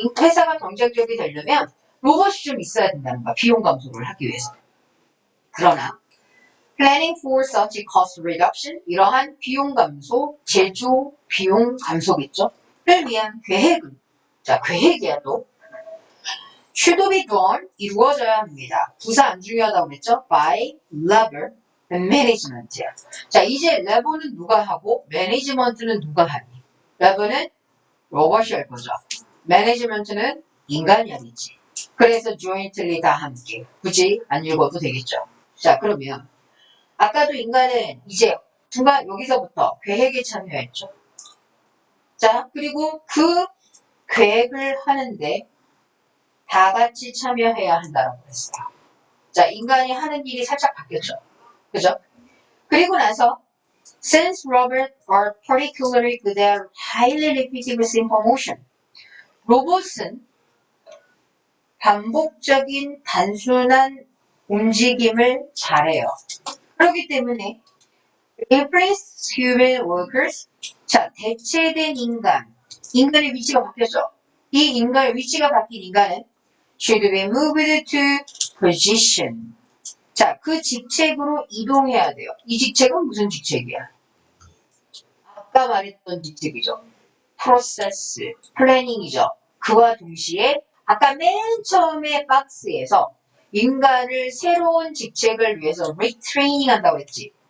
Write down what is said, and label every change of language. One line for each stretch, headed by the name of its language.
Korean: 회사가 경쟁적이 되려면 로봇이 좀 있어야 된다는 거야. 비용 감소를 하기 위해서. 그러나
English: planning for such cost reduction,
Korean: 이러한 비용 감소, 제조 비용 감소겠죠. 를 위한 계획은, 자, 계획이야 또.
English: should be done,
Korean: 이루어져야 합니다. 부사 안 중요하다고 그랬죠?
English: by labor and management.
Korean: 자, 이제 labor는 누가 하고 management는 누가 하니? labor는 로봇이 할 거죠. management는 인간이 하겠지. 그래서 jointly 다 함께. 굳이 안 읽어도 되겠죠. 자, 그러면 아까도 인간은 이제 중간 여기서부터 계획에 참여했죠. 자, 그리고 그 계획을 하는데 다 같이 참여해야 한다고 했어요. 자, 인간이 하는 일이 살짝 바뀌었죠. 그죠? 그리고 나서
English: since robots are particularly good at highly repetitive simple motion,
Korean: 로봇은 반복적인 단순한 움직임을 잘해요. 그렇기 때문에
English: replace human workers,
Korean: 자, 대체된 인간의 위치가 바뀌었죠. 이 인간의 위치가 바뀐 인간은
English: should be moved to position.
Korean: 자, 그 직책으로 이동해야 돼요. 이 직책은 무슨 직책이야? 아까 말했던 직책이죠. 프로세스, 플래닝이죠. 그와 동시에 아까 맨 처음에 박스에서 인간을 새로운 직책을 위해서 리트레이닝 한다고 했지.